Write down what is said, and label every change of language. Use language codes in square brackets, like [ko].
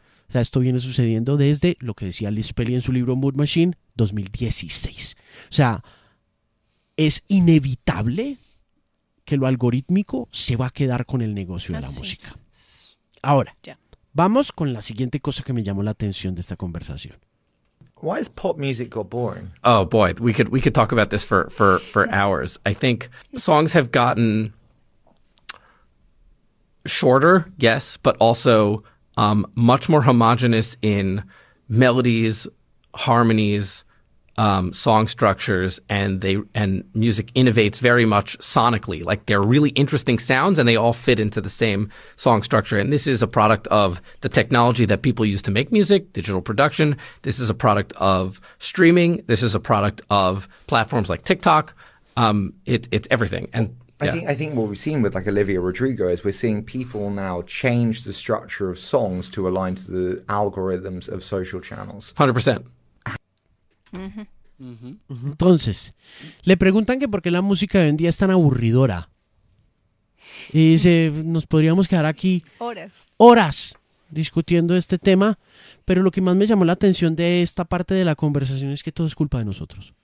[es] O sea, esto viene sucediendo desde lo que decía Liz Pelly en su libro Mood Machine, 2016. O sea, es inevitable que lo algorítmico se va a quedar con el negocio de la música. Ahora, vamos con la siguiente cosa que me llamó la atención de esta conversación. [en] Why has pop music got boring? Oh boy, we could talk about this for hours. I think songs have gotten shorter, yes, but also much more homogenous in melodies, harmonies, song structures, and music innovates very much sonically. Like, they're really interesting sounds and they all fit into the same song structure. And this is a product of the technology that people use to make music, digital production. This is a product of streaming. This is a product of platforms like TikTok. It's everything. And yeah. I think what we've seen with like Olivia Rodrigo is we're seeing people now change the structure of songs to align to the algorithms of social channels. 100%. [es] Entonces, le preguntan que por qué la música de hoy en día es tan aburridora. Y dice, nos podríamos quedar aquí horas discutiendo este tema, pero lo que más me llamó la atención de esta parte de la conversación es que todo es culpa de nosotros.